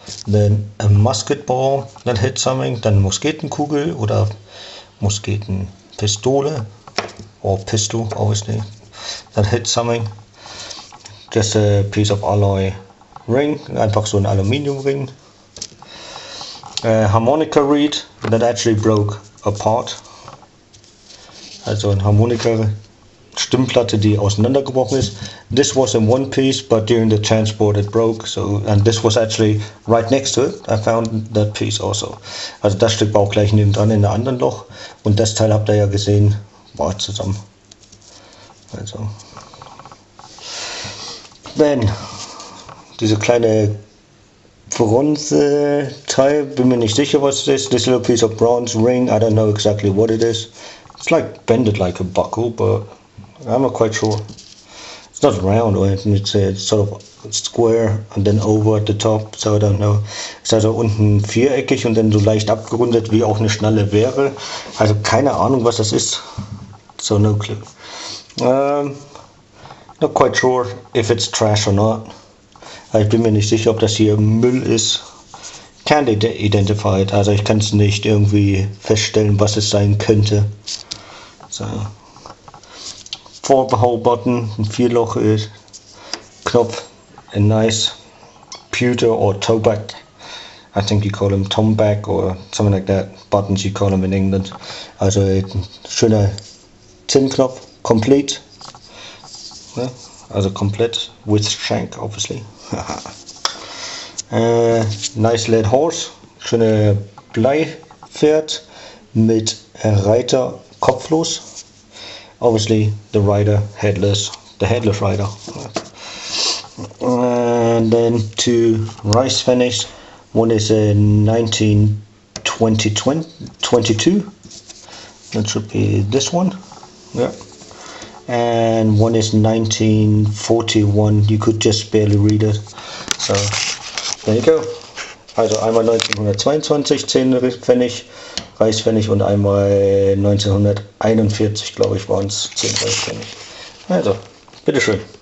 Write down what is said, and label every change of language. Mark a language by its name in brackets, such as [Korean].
[English] Then a musket ball that hit something, [German] dann Musketenkugel oder Musketenpistole, [English] or pistol, obviously, that hit something. Just a piece of alloy ring, [German] einfach so ein Aluminiumring. [English] Harmonica reed that actually broke apart. [German] Also ein Harmonika Stimmplatte, die auseinandergebrochen ist. [English] This was in one piece, but during the transport it broke. So, and this was actually right next to it. I found that piece also. [German] Also das Stück war auch gleich nebendran in einem anderen Loch. Und das Teil habt ihr ja gesehen, war zusammen. Also. Then, diese kleine Bronze-Teil, bin mir nicht sicher, was es ist. [English] This little piece of bronze ring, I don't know exactly what it is. It's like bended like a buckle, but I'm not quite sure. It's not round or anything, it's sort of square and then over at the top, so I don't know. [German] Ist also unten viereckig und dann so leicht abgerundet, wie auch eine Schnalle wäre. Also keine Ahnung, was das ist. [English] So no clue. Not quite sure if it's trash or not. [German] Ich bin mir nicht sicher, ob das hier Müll ist. [English] Can't identify it, [German] also ich kann es nicht irgendwie feststellen, was es sein könnte. [English] So. For the whole button, [German] ein 4-Loch Knopf, [English] a nice pewter or toback. I think you call them tomback or something like that. Buttons you call them in England. [German] Also ein schöner Zinnknopf, complete. Ja, also komplett [English] with shank, obviously. Nice lead horse, [German] schöne Bleipferd mit Reiter kopflos. [English] Obviously the rider headless, the headless rider. And then 2 rice finish. One is a 1922. That should be this one. Yeah. And one is 1941. You could just barely read it. So there you go. [German] Also einmal 1922 10 Pfennig, Reichspfennig und einmal 1941, glaube ich, waren es 10 Reichspfennig. Also, bitteschön.